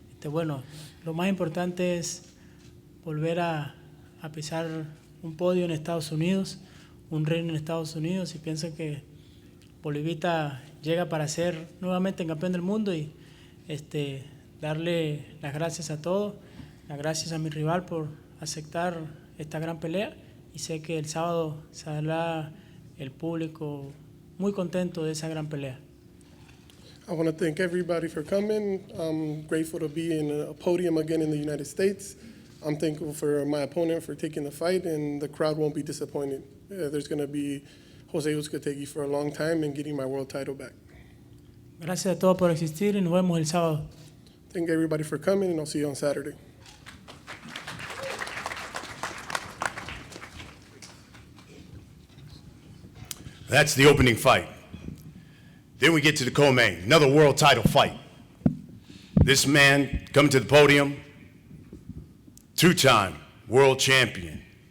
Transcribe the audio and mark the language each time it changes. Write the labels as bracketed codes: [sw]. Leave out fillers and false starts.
[es] Bueno, lo más importante es volver a pisar un podio en Estados Unidos, un reino en Estados Unidos, y pienso que Bolivita llega para ser nuevamente campeón del mundo y darle las gracias a todos, las gracias a mi rival por aceptar esta gran pelea, y sé que el sábado saldrá el público muy contento de esa gran pelea. [en] I want to thank everybody for coming. I'm grateful to be in a podium again in the United States. I'm thankful for my opponent for taking the fight, and the crowd won't be disappointed. There's going to be Jose Uzcategui for a long time and getting my world title back. [es] Gracias a todos por existir y nos vemos el sábado. [en] Thank everybody for coming, and I'll see you on Saturday. That's the opening fight. Then we get to the co-main, another world title fight. This man coming to the podium, two-time world champion.